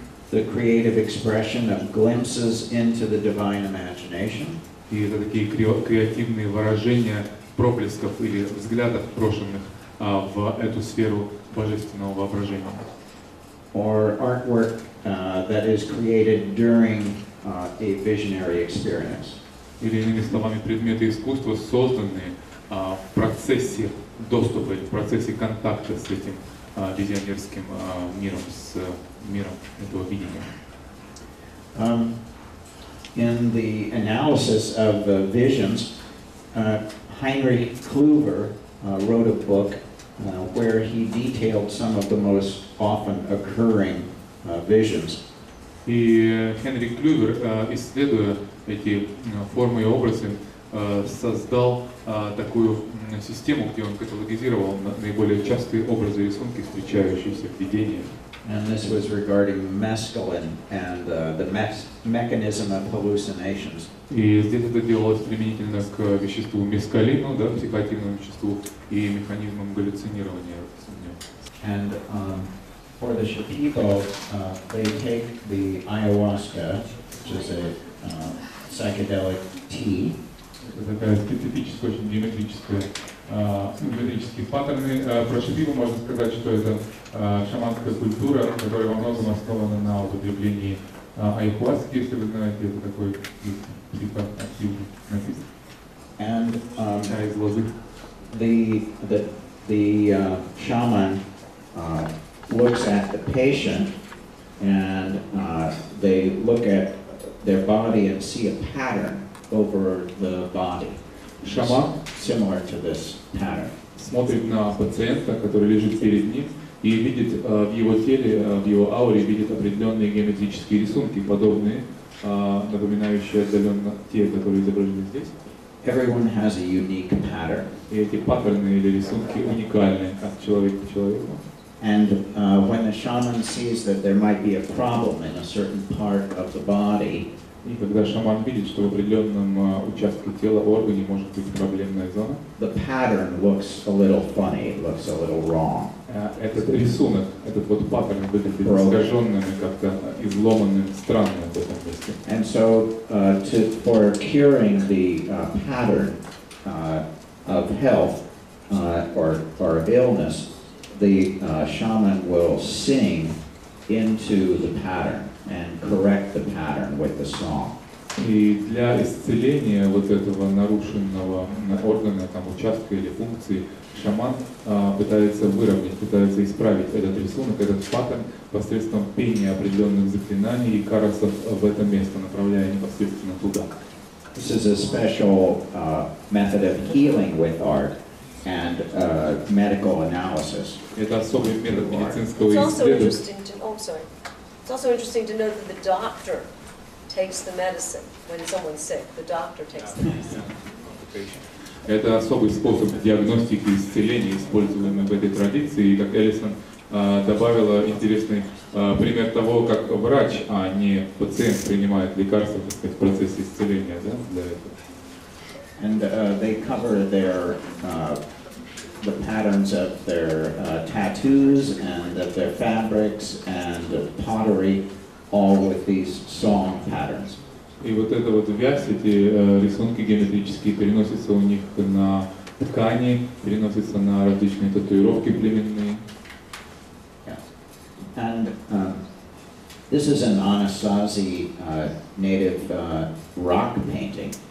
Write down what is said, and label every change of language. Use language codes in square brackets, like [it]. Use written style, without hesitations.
[en] The creative expression of glimpses into the divine imagination. [ru] И это такие креативные выражения проблесков или взглядов, брошенных в эту сферу божественного воображения. [en] Or artwork that is created during a visionary experience. [ru] Или, иными словами, предметы искусства, созданные в процессе доступа, в процессе контакта с этим визионерским миром, с миром этого видения. [en] In the analysis of the visions, Heinrich Kluwer wrote a book where he detailed some of the most often occurring visions. [ru] И Хенрик Клювер, исследуя эти формы и образы, создал такую систему, где он каталогизировал наиболее частые образы и рисунки, встречающиеся в видениях. [en] And this was regarding mescaline and the mechanism of hallucinations. [ru] И здесь это делалось применительно к веществу мескалину, да, психоактивному веществу, и механизмам галлюцинирования. [en] And for the Shipibo, they take the ayahuasca, which is a psychedelic tea. [ru] Это такая специфическая, очень геометрические паттерны. Про Шипибу можно сказать, что это шаманская культура, которая во многом основана на употреблении Айхуаски, если вы знаете, это такой психоактивный напиток. [en] And [ru] из лозы. [en] the shaman looks at the patient, and they look at their body and see a pattern over the body. [ru] Шаман [en] similar to this pattern. [ru] Смотрит на пациента, который лежит перед ним, и видит в его теле, в его ауре, видит определенные геометрические рисунки, подобные, напоминающие отдаленно те, которые изображены здесь. [en] Everyone has a unique pattern. [ru] И эти паттерны или рисунки уникальны от человека к человеку. [en] And when the shaman sees that there might be a problem in a certain part of the body, [ru] и когда шаман видит, что в определенном участке тела, органе может быть проблемная зона, [en] the pattern looks a little funny, it looks a little wrong. [ru] Этот рисунок, этот вот паттерн выглядит искаженным и как-то изломанным, странным в этом месте. [en] And so, for curing the pattern of health or of illness, the shaman will sing into the pattern and correct the pattern with the song. [ru] И для исцеления вот этого нарушенного органа, там, участка или функции, шаман пытается выровнять, пытается исправить этот рисунок, этот паттерн посредством пения определенных заклинаний и карасов в это место, направляя непосредственно туда. [en] This is a special method of healing with art and medical analysis. [ru] Это особый метод медицинского [en] It's also [ru] исследования. [en] It's also interesting to know that the doctor takes the medicine when someone's sick. The doctor takes the medicine. [ru] Это особый способ диагностики и исцеления, используемый в этой традиции. И как Эллисон добавила интересный пример того, как врач, а не пациент принимает лекарства, так сказать, в процессе исцеления, да, для этого. [en] And they cover the patterns of their tattoos and of their fabrics and pottery, all with these song patterns. [ru] И вот эта вот вязь, эти рисунки геометрические переносятся у них на ткани, переносятся на различные татуировки племенные. [en] And this is an Anasazi native rock painting.